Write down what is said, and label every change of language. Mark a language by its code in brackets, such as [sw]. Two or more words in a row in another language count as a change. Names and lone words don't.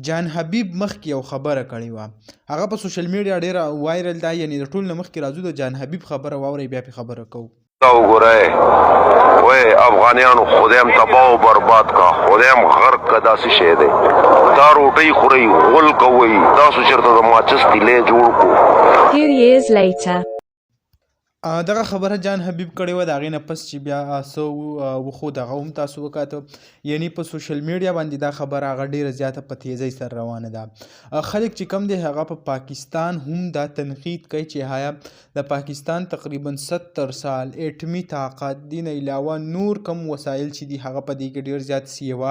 [ps] جان حبیب مخکې یو خبره کړې وه هغه په سوشل میډیا ډیره وایرل ده، یعنی د ټول نه مخکې راځو د جان حبیب خبره واورئ بیا پې خبره کوو. وګورئ وای افغانیانو خدایم تباہ و برباد کا خدایم غرق کا داسې شی دی دا روټۍ خورئ غول کوئ تاسو چېرته د ماچس تیلې جوړ کړو. [en] Few years later. [ps] دغه خبره جان حبیب کړې وه، د هغې نه پس چې بیا څه وخو دغه هم تاسو وکاته، یعنی په سوشل میډیا باندې دا خبره هغه ډیره زیاته په تیزۍ سره روانه ده. خلک چې کم دی هغه په پاکستان هم دا تنقید کوي چې هایا د پاکستان تقریبا 70 سال اټمي طاقت دي نه علاوه نور کم وسایل چې دي هغه په دې کې ډیر زیات سیوا.